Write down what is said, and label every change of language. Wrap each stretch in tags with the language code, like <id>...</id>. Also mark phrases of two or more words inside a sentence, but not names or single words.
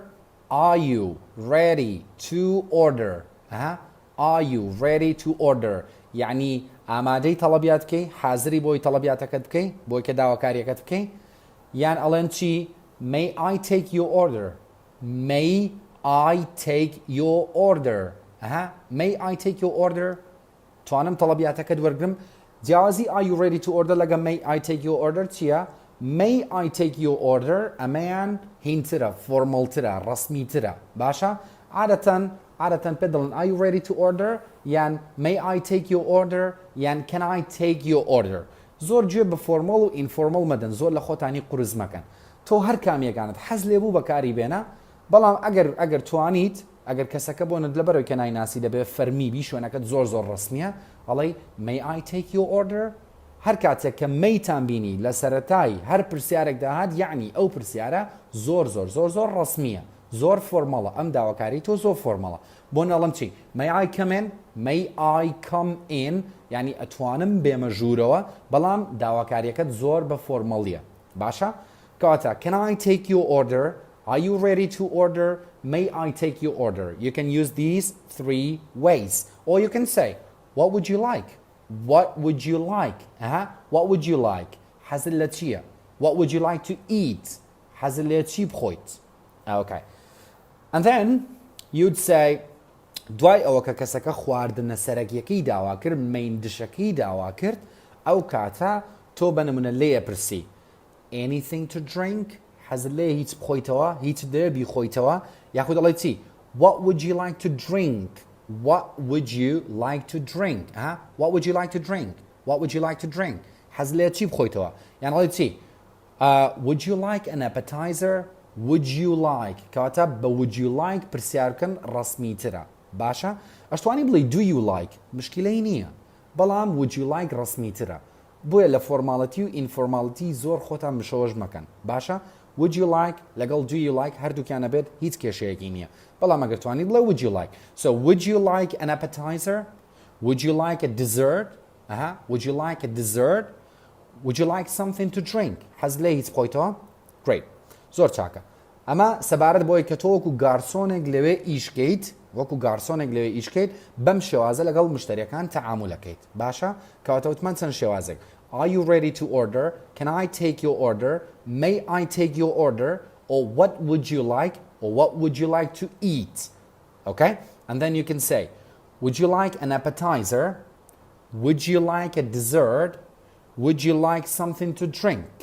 <en>Are you ready to order? Are you ready to order?</en> <ckb>يعني ئامادەی تەڵەبیاتکەی حازری بۆی تەڵەبیاتەکەت بکەی بۆی کە داواکاریەکەت بکەی یان ئەڵێن چی؟</ckb> <en>May I take your order? May I take your order? May I take your order?</en> <ckb>توانم تەڵەبیاتەکەت وەرگرم.</ckb> <en>جیازی are you ready to order لەگە may I take your order چییە؟ May I take your order</en> <ckb>ئەمەیان هینترە فۆرمەڵترە ڕەسمیترە باشە؟ عادەتەن پێ دەڵێن</ckb> <en>are you ready to order یان may I take your order یان can I take your order.</en> <ckb>زۆر گوێ بە فۆرمەڵ و ئینفۆرمەڵ مەدەن زۆر لە خۆتانی قورس مەکەن. تۆ هەر کامێکانت حەز لێبوو بەکاری بێنە بەڵام ئەگەر توانیت ئەگەر کەسەکە بۆنت لەبەرەوەی کە نایناسی دەبێت فەرمی بی شوێنەکەت زۆر ڕسمیە ئەڵێ</ckb> <en>may I take your order.</en> <ckb>هەر کاتێک کە مەیتان بینی لە سەرەتای هەر پرسیارێک داهات یعنی ئەو پرسیارە زۆر ڕسمیە زۆر فۆرمەڵە ئەم داواکاری تۆ زۆر فۆرمەڵە. بۆ نەڵم چی</ckb> <en>may I come in? May I come in</en> <ckb>یعنی ئەتوانم بێمە ژوورەوە بەڵام داواکاریەکەت زۆر بە فۆرمەڵیە باشە؟</ckb> <en>کەواتە can I take your order? Are you ready to order? May I take your order? You can use these three ways. Or you can say, what would you like? What would you like? What would you like?</en> <ckb>حەزت لە چییە؟</ckb> <en>What would you like to eat?</en> <ckb>حەزت لێ چی بخۆیت؟ Okay.</ckb> <en>And then you'd say,</en> <ckb>دوای ئەوە کە کەسەکە خواردنە سەرەکیەکەی داوا کرد مین دشەکەی داوا کرد ئەو کاتە تۆ بە نمونە لێیە پرسی</ckb> <en>anything to drink</en> <ckb>حەزت لێ هیچ بخۆیتەوە هیچ دەوێ بیخۆیتەوە یاخود دەڵێ چی</ckb> <en>what would you like to drink? What would you like to drink? What would you like to drink? What would you like to drink?</en> <ckb>حەزت لێ چی بخۆیتەوە یان دەڵێ چی</ckb> <en>would you like an appetizer? Would you like</en> <ckb>کەواتە بە</ckb> <en>would you like</en> <ckb>پرسیارکەن ڕسمیترە باشە؟ ئەشتوانی بڵێ</ckb> <en>do you like</en> <ckb>مشکلەی نییە بەڵام</ckb> <en>would you like</en> <ckb>ڕسمیترە بۆیە لە فۆرماڵەتی و ئینفۆرماڵەتی زۆر خۆتان بشەوەش مەکەن باشە؟</ckb> <en>would you like</en> <ckb>لەگەڵ</ckb> <en>do you like</en> <ckb>هەردووکیانە بێت هیچ کێشەیەکی نییە بەڵام ئەگەر توانی بڵێ</ckb> <en>would you like so would you like an appetizer? Would you like a dessert? Would you like a dessert? Would you like something to drink?</en> <ckb>حەز لێ هیچ بخۆیتەوە؟ Great. زۆر چاکە. ئەمە سەبارەت بۆی کە تۆ وەکو گارسۆنێک لەوێ ئیشکەیت وەکو گارسۆنێک لەوێ ئیشکەیت بەم شێوازە لەگەڵ مشتریەکان تەعامولەکەیت باشە؟ کەواتە وتمان چەند شێوازێک</ckb> <en>Are you ready to order? Can I take your order? May I take your order? Or what would you like? Or what would you like to eat? Okay? And then you can say, would you like an appetizer? Would you like a dessert? Would you like something to drink?</en>